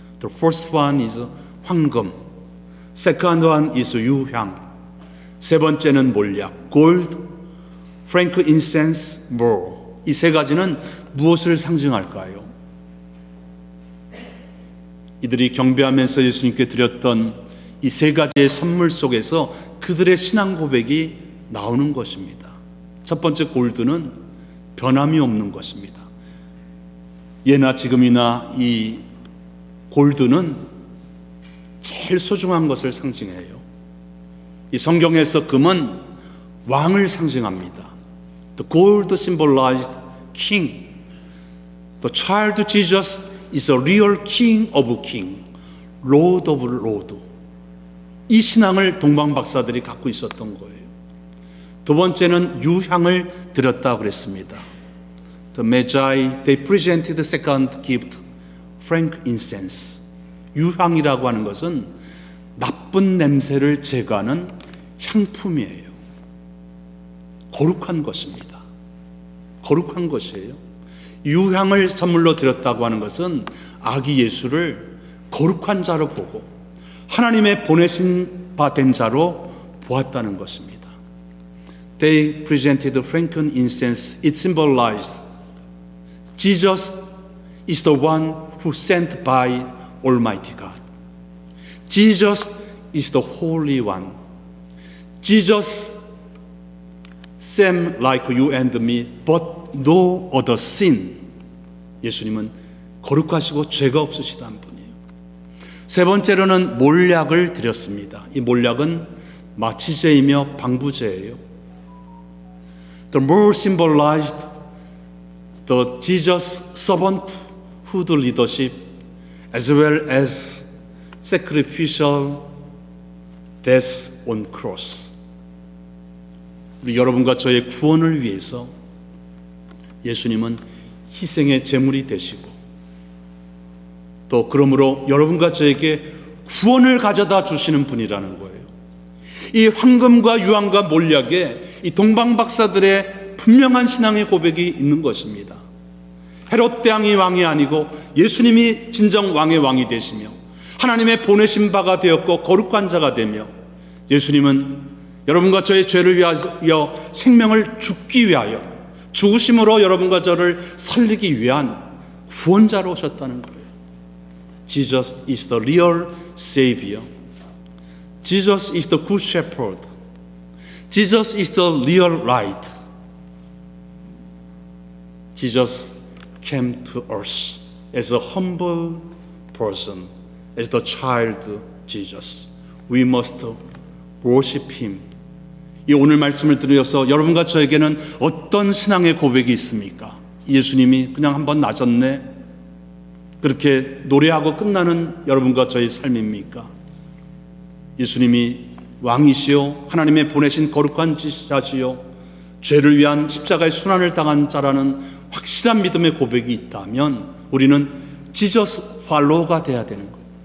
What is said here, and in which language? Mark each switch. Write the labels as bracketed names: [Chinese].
[English] The first one is 황금, second one is 유향, [Korean] 세 번째는 몰약, [English] gold, frankincense, myrrh. [Korean] 이 세 가지는 무엇을 상징할까요? 이들이 경배하면서 예수님께 드렸던 이 세 가지의 선물 속에서 그들의 신앙 고백이 나오는 것입니다. 첫 번째 골드는 변함이 없는 것입니다. 예나 지금이나 이 골드는 제일 소중한 것을 상징해요. 이 성경에서 금은 왕을 상징합니다. [English] The gold symbolized king. The child Jesus is a real king of king, lord of lord. [Korean] 이 신앙을 동방 박사들이 갖고 있었던 거예요. 두 번째는 유향을 드렸다고 그랬습니다. [English] The Magi, they presented the second gift, frankincense. [Korean] 유향이라고 하는 것은 나쁜 냄새를 제거하는 향품이에요. 거룩한 것입니다. 거룩한 것이에요. 유향을 선물로 드렸다고 하는 것은 아기 예수를 거룩한 자로 보고 하나님의 보내신 바 된 자로 보았다는 것입니다. [English] They presented frankincense. It symbolized Jesus is the one who sent by Almighty God. Jesus is the Holy One. Jesus same like you and me, but no other sin. [Korean] 예수님은 거룩하시고 죄가 없으시다는 분이에요. 세 번째로는 몰약을 드렸습니다. 이 몰약은 마취제이며 방부제예요. [English] The myrrh symbolized the Jesus servanthood leadership as well as sacrificial death on cross. [Korean] 우리 여러분과 저의 구원을 위해서 예수님은 희생의 제물이 되시고 또 그러므로 여러분과 저에게 구원을 가져다 주시는 분이라는 거예요. 이 황금과 유황과 몰약에 이 동방 박사들의 분명한 신앙의 고백이 있는 것입니다. 헤롯 왕이 왕이 아니고 예수님이 진정 왕의 왕이 되시며 하나님의 보내신 바가 되었고 거룩한 자가 되며 예수님은 여러분과 저의 죄를 위하여 생명을 죽기 위하여 죽으심으로 여러분과 저를 살리기 위한 구원자로 오셨다는 거예요. [English] Jesus is the real Savior. Jesus is the Good Shepherd. Jesus is the real light. Jesus came to us as a humble person, as the child Jesus. We must worship Him. [Korean] 이 오늘 말씀을 들으셔서 여러분과 저에게는 어떤 신앙의 고백이 있습니까? 예수님이 그냥 한번 나셨네 그렇게 노래하고 끝나는 여러분과 저의 삶입니까? 예수님이 왕이시요 하나님의 보내신 거룩한 자시요 죄를 위한 십자가의 순환을 당한 자라는 확실한 믿음의 고백이 있다면 우리는 지저스 팔로우가 돼야 되는 거예요.